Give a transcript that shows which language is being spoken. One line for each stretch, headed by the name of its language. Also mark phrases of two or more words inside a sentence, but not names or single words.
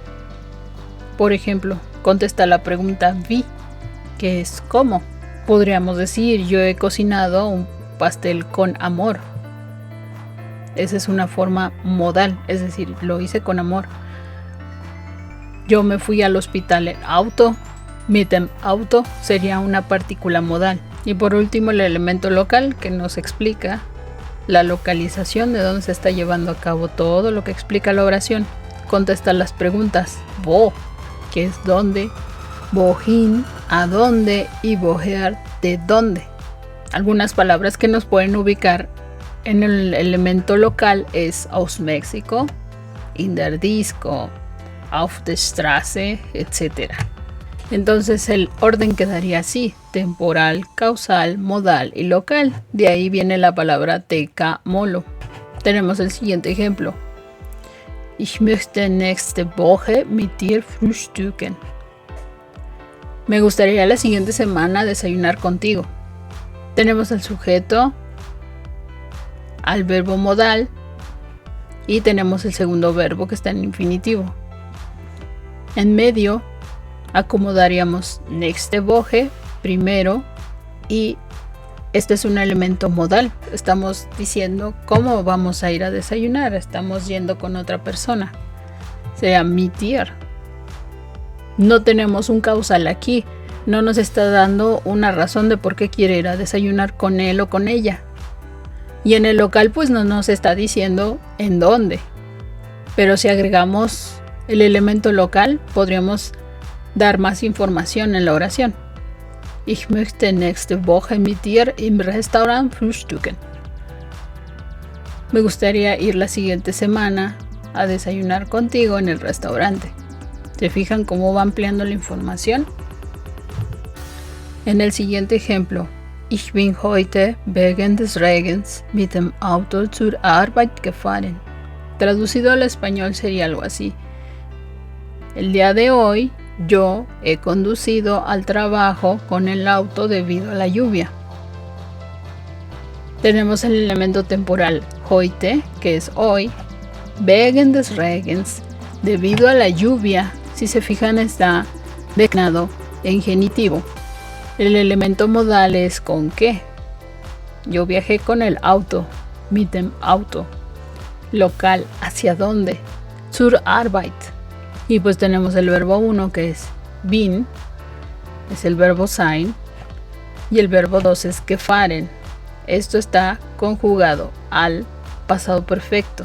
Spanish: Por ejemplo, contesta la pregunta wie, que es cómo. Podríamos decir, yo he cocinado un pastel con amor. Esa es una forma modal, es decir, lo hice con amor. Yo me fui al hospital en auto.
German: Mit dem Auto
Spanish: sería una partícula modal. Y por último, el elemento local, que nos explica la localización de dónde se está llevando a cabo todo lo que explica la oración. Contesta las preguntas wo, que es dónde, wohin, a dónde, y woher, de dónde. Algunas palabras que nos pueden ubicar en el elemento local es
German: aus México, in der Disco, auf der Straße,
Spanish: etc. Entonces el orden quedaría así: temporal, causal, modal y local. De ahí viene la palabra T-K-Mo-Lo. Tenemos el siguiente ejemplo.
German: Ich möchte nächste Woche mit dir frühstücken.
Spanish: Me gustaría la siguiente semana desayunar contigo. Tenemos el sujeto, al verbo modal, y tenemos el segundo verbo que está en infinitivo. En medio acomodaríamos
German: nächste Woche
Spanish: primero, y este es un elemento modal. Estamos diciendo cómo vamos a ir a desayunar, estamos yendo con otra persona, sería
German: mit dir.
Spanish: No tenemos un causal aquí, no nos está dando una razón de por qué quiere ir a desayunar con él o con ella. Y en el local pues no nos está diciendo en dónde. Pero si agregamos el elemento local podríamos dar más información en la oración.
German: Ich möchte nächste Woche mit dir im Restaurant frühstücken.
Spanish: Me gustaría ir la siguiente semana a desayunar contigo en el restaurante. ¿Se fijan cómo va ampliando la información? En el siguiente ejemplo,
German: ich bin heute wegen des Regens mit dem Auto zur Arbeit gefahren.
Spanish: Traducido al español sería algo así. El día de hoy yo he conducido al trabajo con el auto debido a la lluvia. Tenemos el elemento temporal heute, que es hoy,
German: wegen des Regens,
Spanish: debido a la lluvia. Si se fijan, está declinado en genitivo. El elemento modal es con qué. Yo viajé con el auto,
German: mit dem Auto.
Spanish: Local, ¿hacia dónde?
German: Zur Arbeit.
Spanish: Y pues tenemos el verbo 1 que es bin, es el verbo sein, y el verbo 2 es gefahren. Esto está conjugado al pasado perfecto.